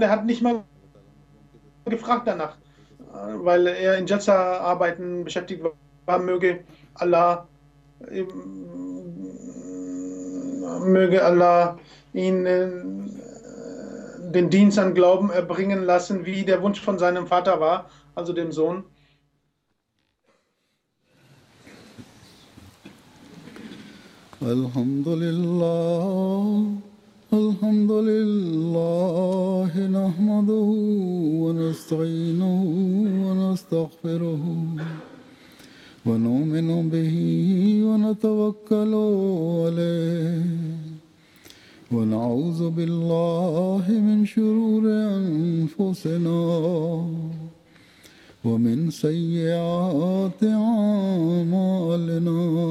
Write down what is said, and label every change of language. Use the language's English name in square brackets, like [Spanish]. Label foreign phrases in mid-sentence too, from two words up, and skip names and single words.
[German] Er hat nicht mal gefragt danach, weil er in Jalsa arbeiten beschäftigt war. Möge Allah ihn den Dienst an Glauben erbringen lassen, wie der Wunsch von seinem Vater war, also dem Sohn. [Arabic] الحمد لله نحمده ونستعينه و نستغفره ونؤمن به ونتوكل عليه ونعوذ بالله من شرور أنفسنا ومن سيئات أعمالنا.